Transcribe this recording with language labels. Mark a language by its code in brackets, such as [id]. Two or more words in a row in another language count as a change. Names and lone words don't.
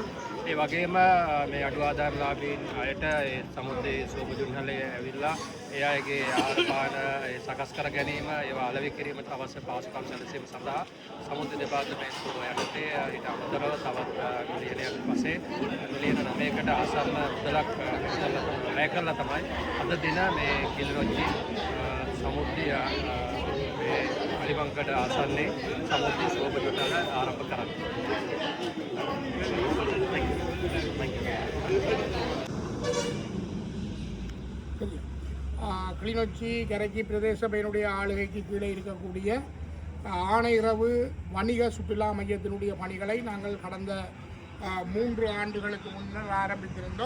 [si] ඒ වගේම මේ අඩු ආදායම්ලාභීන් අයට ඒ සමුද්‍රයේ සුව බොජුන්හලේ ඇවිල්ලා ඒ අයගේ ආහාර සකස් කර ගැනීම, ඒවා අලෙවි කිරීමට අවශ්‍ය පහසුකම් සැලසීම සඳහා සමුද්‍ර දෙපාර්තමේන්තුව යටතේ ඊට අමතරව තවත් මිලියනයක් වශයෙන් මිලියන 9කට ආසන්න මුදලක් වැය කරලා තමයි අද දින මේ කිල්ලොච්චි සමුද්‍රය මේ අලිමංකඩ ආසන්නයේ සමුද්‍රයේ සුව බොජුන්හල ආරම්භ කරන්නේ. [ta] கிளிநொச்சி கரைச்சி பிரதேச சபையினுடைய ஆளுகைக்கு கீழே இருக்கக்கூடிய ஆணையிறவு வணிக சுற்றுலா மையத்தினுடைய பணிகளை நாங்கள் கடந்த 3 ஆண்டுகளுக்கு முன்னர் ஆரம்பித்திருந்தோம்.